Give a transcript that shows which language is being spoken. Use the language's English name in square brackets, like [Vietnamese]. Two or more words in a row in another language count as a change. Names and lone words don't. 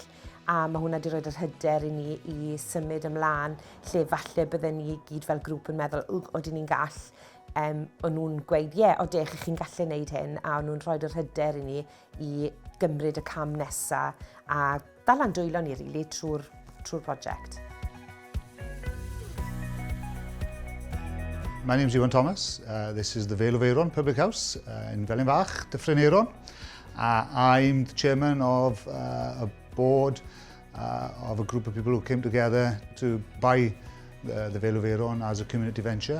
[Welsh] A mae hwnna wedi rhoi'r hyder i ni i symud ymlaen lle falle bydden ni gyd fel grŵp yn meddwl oedden ni'n gall. O'n nhw'n gweud, odech chi'n gallu gwneud hyn a o'n nhw'n rhoi'r hyder i ni i gymryd y cam nesaf a dal dwylo ni rili trwy'r prosiect. [English] My name's Iwan Thomas. This is the Tafarn Y Vale Public House in Felinfach, Tafarn y Aeron. I'm the chairman of a board of a group of people who came together to buy the Tafarn Y Vale as a community venture.